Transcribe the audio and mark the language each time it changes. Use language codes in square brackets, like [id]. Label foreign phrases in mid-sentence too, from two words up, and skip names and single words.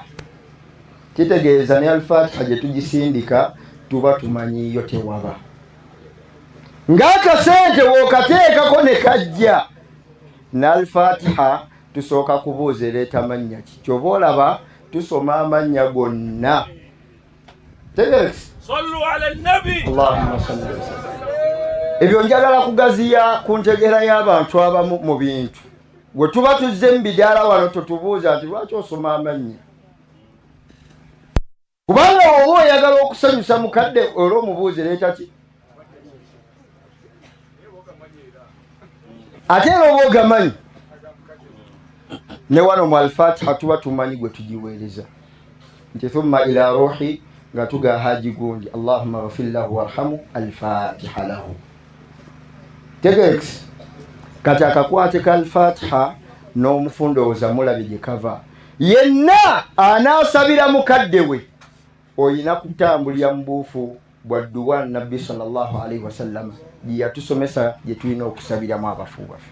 [lg] Kitegeeza ne al-Fatiha gye tugisindika tuba tumanyiyo tewaba. Ng'akasente wookateekako ne kajja, ne al-Fatiha tusooka kubuuza ereeta mannya ki? Ky'oba olaba tusoma amannya gonna. Tegerekisi. [ar] صلوا على النبي. اللهم صل وسلم. [lg] Ebyo njagala kugaziya ku ntegeera y'abantu abamu mu bintu. Bwe tuba tuzze mu bidaala wano tutubuuza nti lwaki osoma amannya? Kubanga oba oyagala okusanyusa mukadde olw'omubuuzi leeta ki? Ate oba ogamanyi. Ne wano mu al-Fatiha tuba tumanyi gwe tugiweereza nti [ar] ثم إلى روحي, [lg] nga tuga haji gundi [ar] اللهم اغفر له وارحمه، الفاتحة له. [lg] Tegerekisi. Kati akakwate ka al-Fatiha n'omufundooza mulabi gye kava. Yenna anaasabira mukadde we oyina kutambulira mu buufu bwa dduwa Nabbi [ar] صلى الله عليه وسلم [lg] gye yatusomesa gye tulina okusabiramu abafu baffe.